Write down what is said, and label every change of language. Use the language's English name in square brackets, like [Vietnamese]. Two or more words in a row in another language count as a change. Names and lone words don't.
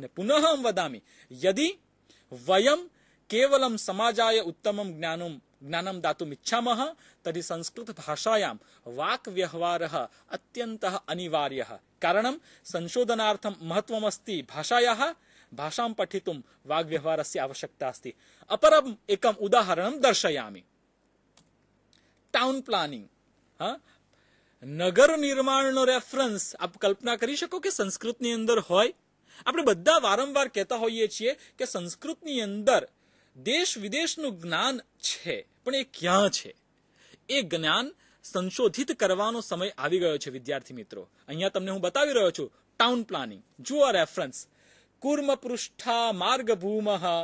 [Sanskrit] અને પુનઃ વદામી, યદિ વયમ કેવલમ સમાજાય ઉત્તમમ જ્ઞાનમ જ્ઞાનમ દાતુમ ઇચ્છામઃ તર્હિ સંસ્કૃત ભાષાયામ વાક વ્યવહારઃ અત્યંતઃ અનિવાર્યઃ કારણમ સંશોધનાર્થમ મહત્વમસ્તિ ભાષાયાઃ ભાષાં પઠિતુમ વાગ વ્યવહારસ્ય આવશ્યકતા अस्ति अपरम एकम उदाहरणं दर्शयामि [English] town planning [Gujarati] નગર નિર્માણનો રેફરન્સ આપ કલ્પના કરી શકો કે સંસ્કૃતની અંદર હોય આપણે બધા વારંવાર કહેતા હોઈએ છીએ કે સંસ્કૃતની અંદર દેશ વિદેશનું જ્ઞાન છે પણ એ ક્યાં છે એ જ્ઞાન સંશોધિત કરવાનો સમય આવી ગયો છે વિદ્યાર્થી મિત્રો અહીંયા તમને હું બતાવી રહ્યો છું [English] town planning [Gujarati] જુઓ રેફરન્સ [Sanskrit] કુર્મ પૃષ્ઠા માર્ગભૂમઃ